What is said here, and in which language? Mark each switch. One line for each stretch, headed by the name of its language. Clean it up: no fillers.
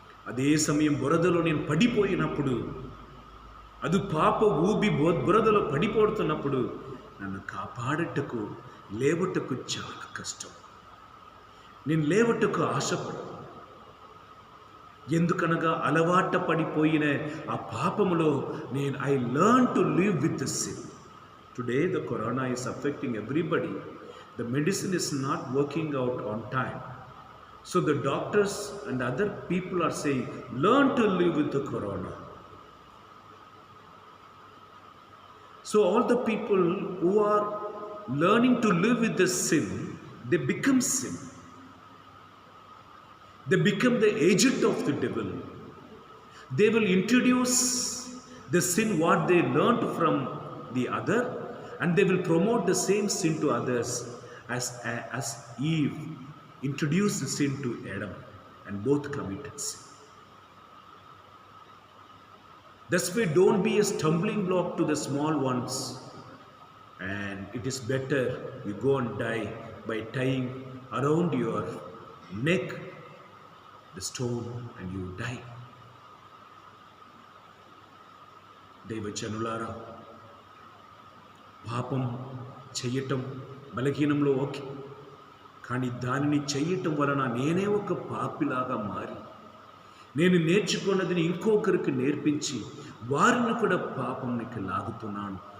Telugu: అదే సమయం బురదలో నేను పడిపోయినప్పుడు, అది పాప ఊబి బురదలో పడిపోతున్నప్పుడు నన్ను కాపాడటకు, లేవటకు చాలా కష్టం. నేను లేవటకు ఆశపడు, ఎందుకనగా అలవాట పడిపోయిన ఆ పాపములో నేను
English: I learn to live with the sin. Today the corona is affecting everybody. The medicine is not working out on time. So the doctors and other people are saying, learn to live with the corona. So all the people who are learning to live with the sin, they become sin. They become the agent of the devil. They will introduce the sin what they learned from the other, and they will promote the same sin to others, as Eve introduced the sin to Adam, and both committed sin. Thus we don't be a stumbling block to the small ones, and it is better you go and die by tying around your neck the stone and you die.
Telugu: దైవజనులారా, పాపం చెయ్యటం బలహీనంలో okay, కానీ దానిని చెయ్యటం వలన నేనే ఒక పాపిలాగా మారి నేను నేర్చుకున్నదిని ఇంకొకరికి నేర్పించి వారిని కూడా పాపంనికి లాగుతున్నాను.